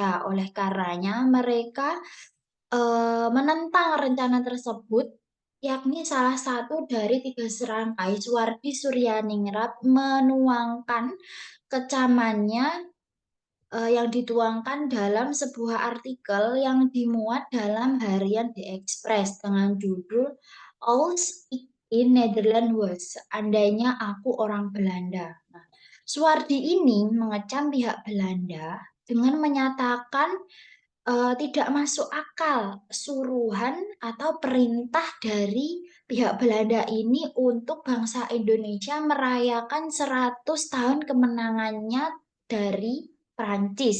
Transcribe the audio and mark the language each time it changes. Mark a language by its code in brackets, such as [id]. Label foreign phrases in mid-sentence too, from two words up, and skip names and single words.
[id] Oleh karenanya mereka menentang rencana tersebut, yakni salah satu dari tiga serangkai Suwardi Suryaningrat menuangkan kecamannya yang dituangkan dalam sebuah artikel yang dimuat dalam harian The Express dengan judul Als ik in Nederland was, andainya aku orang Belanda. Nah, Suwardi ini mengecam pihak Belanda dengan menyatakan tidak masuk akal suruhan atau perintah dari pihak Belanda ini untuk bangsa Indonesia merayakan 100 tahun kemenangannya dari Prancis.